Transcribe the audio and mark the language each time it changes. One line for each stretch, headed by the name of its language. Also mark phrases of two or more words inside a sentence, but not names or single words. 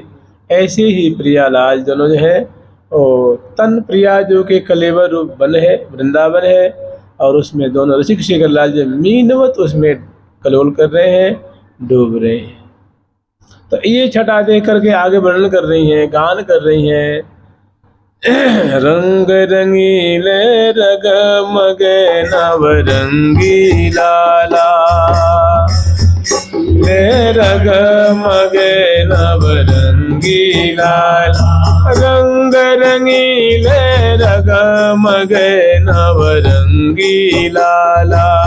Hindi: ऐसे ही प्रियालाल दोनों जो है वो तन प्रिया जो कि कलेवर रूप बन है, वृंदावन है, और उसमें दोनों रसिक शेखर लाल जो मीनवत उसमें कलोल कर रहे हैं, डूब रहे हैं। तो ये छटा देख करके आगे वर्णन कर रही हैं, गान कर रही हैं।
Braj: रंग रंगीले रगमगे नवरंगी लाला, ले रगमगे नवरंगी लाला, रंग रंगीले रगमगे नवरंगी लाला,